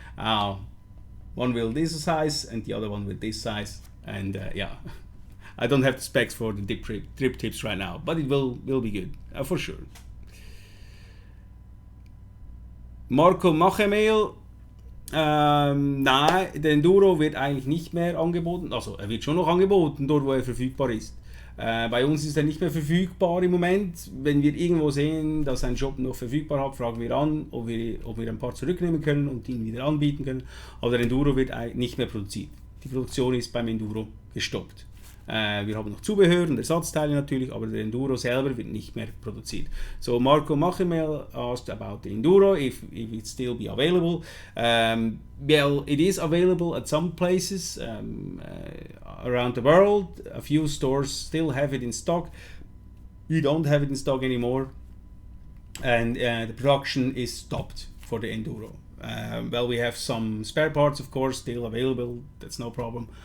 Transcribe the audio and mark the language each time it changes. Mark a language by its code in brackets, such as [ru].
[en] One will this size and the other one will this size. And yeah, I don't have the specs for the drip tips right now, but it will be good for sure. Marco Machemel. [de] Nein, der Enduro wird eigentlich nicht mehr angeboten, also er wird schon noch angeboten, dort wo er verfügbar ist. Bei uns ist er nicht mehr verfügbar im Moment. Wenn wir irgendwo sehen, dass ein Shop noch verfügbar hat, fragen wir an, ob wir ein paar zurücknehmen können und ihn wieder anbieten können. Aber der Enduro wird nicht mehr produziert. Die Produktion ist beim Enduro gestoppt. Wir haben noch Zubehör und Ersatzteile natürlich, aber der Enduro selber wird nicht mehr produziert. [en] So Marco Machemel asked about the Enduro, if it still be available. Well, it is available at some places around the world. A few stores still have it in stock. We don't have it in stock anymore. And the production is stopped for the Enduro. Well, we have some spare parts, of course, still available. That's no problem.